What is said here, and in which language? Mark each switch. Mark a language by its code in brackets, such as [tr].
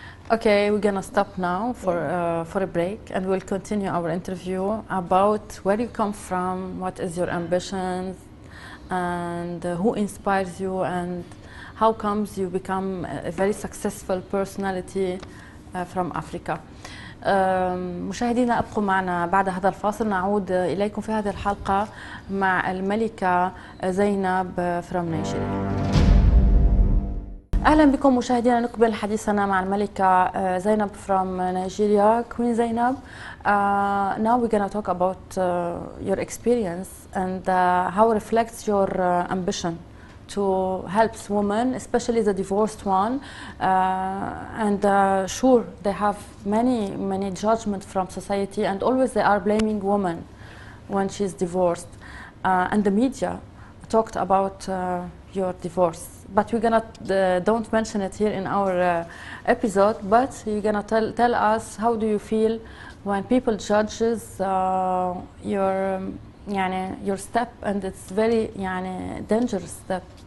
[en] Okay, we're gonna stop now for a break, and we'll continue our interview about where you come from, what is your ambitions, and who inspires you, and how comes you become a very successful personality from Africa. [ar] مشاهدينا ابقوا معنا بعد هذا الفاصل، نعود اليكم في هذه الحلقه مع الملكه زينب [en] from Nigeria. [ar] اهلا بكم مشاهدينا، نقبل حديثنا مع الملكه زينب [en] from Nigeria, [ar] Queen Zainab. [en] Now we're going to talk about your experience and how it reflects your ambition to help women, especially the divorced one, and sure they have many judgments from society, and always they are blaming women when she's divorced, and the media talked about your divorce, but we're gonna don't mention it here in our episode, but you're gonna tell us how do you feel when people judges your step, and it's very dangerous step.